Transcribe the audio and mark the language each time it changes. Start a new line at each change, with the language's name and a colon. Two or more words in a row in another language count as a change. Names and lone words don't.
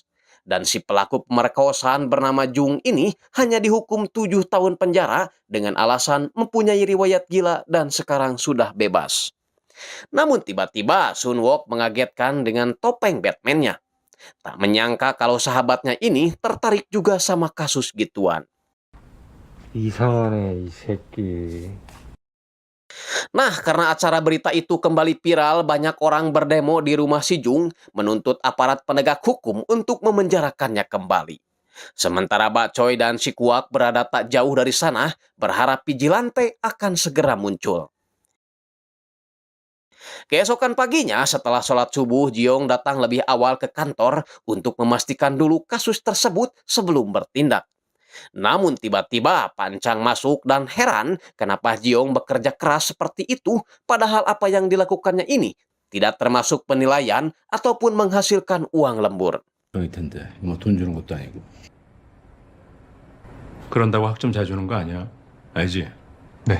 Indonesian: Dan si pelaku pemerkosaan bernama Jung ini hanya dihukum 7 tahun penjara dengan alasan mempunyai riwayat gila dan sekarang sudah bebas. Namun tiba-tiba Sunwook mengagetkan dengan topeng Batman-nya. Tak menyangka kalau sahabatnya ini tertarik juga sama kasus gituan.
Korean: 이상하네, 이 새끼.
Indonesian: Nah, karena acara berita itu kembali viral, banyak orang berdemo di rumah si Jung menuntut aparat penegak hukum untuk memenjarakannya kembali. Sementara Mbak Choi dan si Kuak berada tak jauh dari sana, berharap vigilante akan segera muncul. Keesokan paginya, setelah sholat subuh, Jiong datang lebih awal ke kantor untuk memastikan dulu kasus tersebut sebelum bertindak. Namun tiba-tiba Pak Encang masuk dan heran kenapa Jiong bekerja keras seperti itu, padahal apa yang dilakukannya ini tidak termasuk penilaian ataupun menghasilkan uang lembur.
Korean: 그럴 텐데 뭐 돈 주는 것도 아니고. 그런다고 학점 잘 주는 거 아니야? 알지? 네.